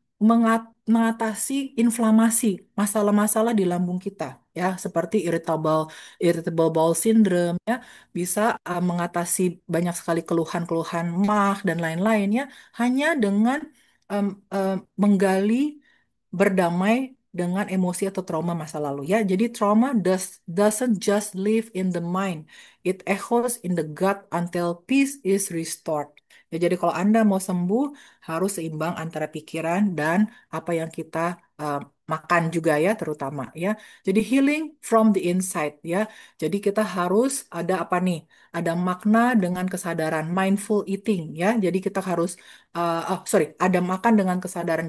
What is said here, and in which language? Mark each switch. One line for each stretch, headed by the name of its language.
Indonesian: mengatasi inflamasi masalah-masalah di lambung kita ya seperti irritable bowel syndrome ya bisa mengatasi banyak sekali keluhan-keluhan MAH dan lain-lain ya hanya dengan em, menggali berdamai dengan emosi atau trauma masa lalu ya.
English: Jadi trauma doesn't just live in the mind. It echoes in the gut until peace is restored.
Indonesian: Ya, jadi kalau Anda mau sembuh harus seimbang antara pikiran dan apa yang kita uh, makan juga ya terutama ya. Jadi
English: healing from the inside
Indonesian: ya. Jadi kita harus ada apa nih? Ada makna dengan kesadaran mindful eating ya. Jadi kita harus ada makan dengan kesadaran.